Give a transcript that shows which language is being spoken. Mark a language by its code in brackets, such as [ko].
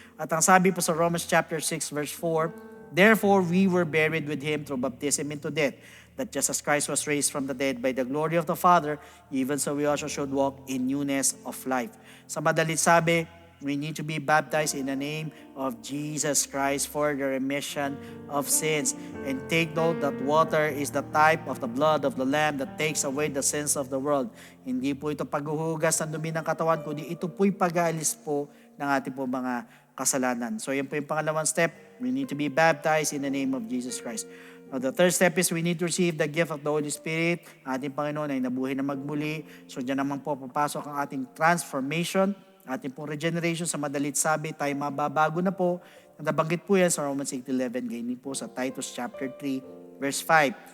[tl] At ang sabi po sa [en] Romans chapter 6 verse 4, therefore we were buried with Him through baptism into death, that just as Christ was raised from the dead by the glory of the Father, even so we also should walk in newness of life. [tl] Sa madalit sabi, [en] we need to be baptized in the name of Jesus Christ for the remission of sins. And take note that water is the type of the blood of the Lamb that takes away the sins of the world. [tl] Hindi po ito paghuhugas ng dumi ng katawan, kundi ito po'y pag-aalis po ng ating po mga kasalanan. So yan po yung pangalawang step. [en] We need to be baptized in the name of Jesus Christ. Now, the third step is we need to receive the gift of the Holy Spirit. [tl] Ating Panginoon ay nabuhay na magmuli. So, dyan naman po papasok ang ating transformation, ating pong regeneration. Sa madalit sabi, tayo mababago na po. Nabanggit po yan sa Romans 8:11, ganyan po sa Titus chapter 3, verse 5.